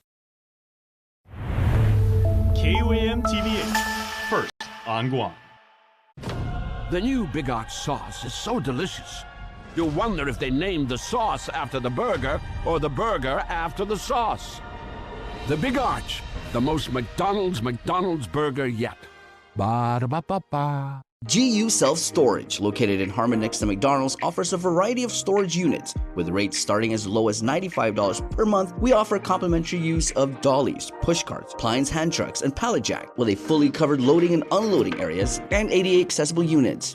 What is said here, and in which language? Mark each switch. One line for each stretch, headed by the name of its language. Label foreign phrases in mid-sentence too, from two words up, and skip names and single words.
English: KUAM TV8, first on Guam. The new Big Arch sauce is so delicious. You'll wonder if they named the sauce after the burger or the burger after the sauce. The Big Arch, the most McDonald's burger yet. Ba-da-ba-ba-ba. GU Self Storage, located in Harmon next to McDonald's, offers a variety of storage units. With rates starting as low as $95 per month, we offer complimentary use of dollies, push carts, Plines hand trucks, and pallet jack, with a fully covered loading and unloading areas and ADA accessible units.